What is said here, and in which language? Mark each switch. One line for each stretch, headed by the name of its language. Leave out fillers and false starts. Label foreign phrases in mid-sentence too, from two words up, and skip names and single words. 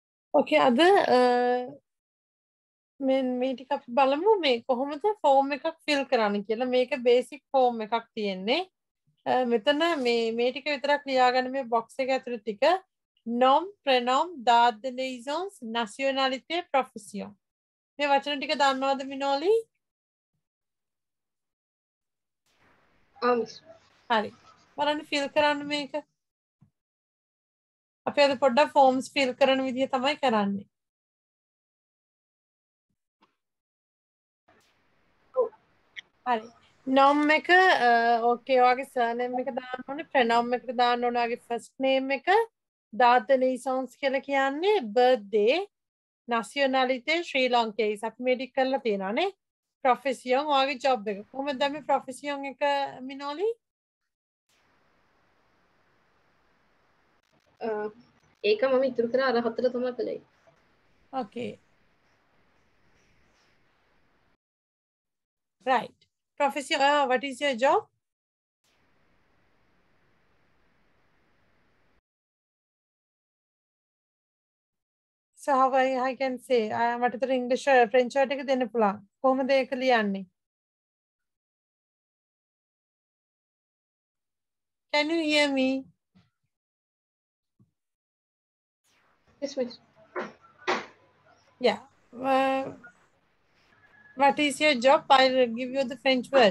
Sinhala: ඕකේ අද මේ ටික අපි බලමු මේ කොහොමද ෆෝම් එකක් ෆිල් කරන්න කියලා. මේක
English: basic form
Sinhala: එකක් තියෙන්නේ. මෙතන මේ ටික විතරක් ලියාගන්න මේ බොක්ස් එක ඇතුළේ ටික
French: nom, pronom, date de naissance, nationalité, profession.
Sinhala: මේ වචන ටික දන්නවද මිනෝලි? හරි. බලන්න ෆිල් කරන්න මේක. අපි අද පොඩ්ඩක්
English: forms fill
Sinhala: කරන විදිය තමයි කරන්නේ. හරි. nom එක ඕකේ ඔයාගේ surname එක දාන්න ඕනේ, pronoun එකට දාන්න ඕනේ ඔයාගේ
English: first name
Sinhala: එක,
French: date de naissance
Sinhala: කියලා කියන්නේ birthday, nationalité ශ්‍රී ලංකේස්. අපි මේ ටික කරලා තියෙනවා නේ. profession ඔයාගේ job එක. කොහොමද දැන් මේ profession එක මිනෝලි? ඒක මම ඉතුරු කරා අර හතර තමයි කළේ.
English: Okay. Right. Profession, what is your job? So how I can say
Sinhala: මට තර ඉංග්‍රීසි
English: French word
Sinhala: එක දෙන්න පුළුවන්. කොහොමද ඒක ලියන්නේ?
English: Can you hear me? Yes, miss. Yeah. What is your job? I'll give you the French word.